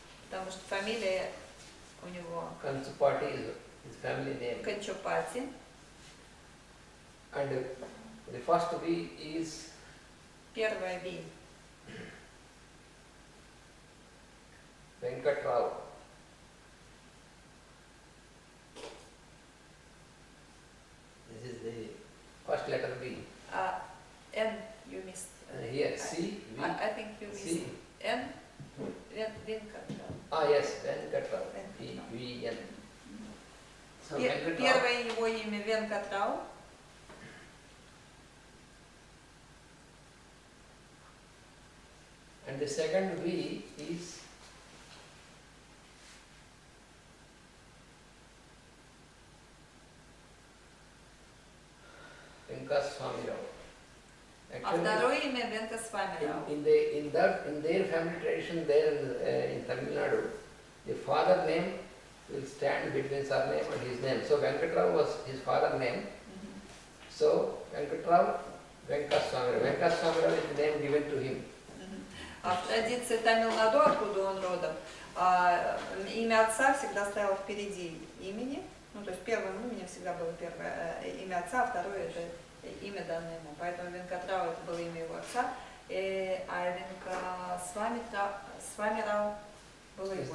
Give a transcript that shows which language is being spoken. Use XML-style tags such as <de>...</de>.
<ru>Потому что фамилия у него</ru> <en>Kanchupati is his family name.</en> <ru>Канчупати.</ru> <en>And the first V is</en> <ru>Первая V.</ru> <en>Venkat Rao. This is the first letter V. N you missed. Here C, V, I think you missed C.</en> <ru>N. Венкатрау.</ru> <en>Yes, Venkat Rao. V, V, N. So Venkat Rao.</en> <ru>Первое его имя Венкатрау.</ru> <en>And the second V is Venkat Swami Rao.</en> <ru>А второе имя Венкасвами Рау.</ru> <en>in their family tradition there in Tamil Nadu, the father name will stand between surname and his name. So Venkatrao was his father name. So Venkatrao, Venkaswami Rao. Venkaswami Rao is the name given to him.</en> <ru>А в традиции Тамил-Наду, откуда он родом, имя отца всегда стояло впереди имени. Ну, то есть первым именем всегда было первое имя отца, а второе это имя данное ему. Поэтому Венкатрау это было имя его отца, а Венкасвами Рау было его</ru>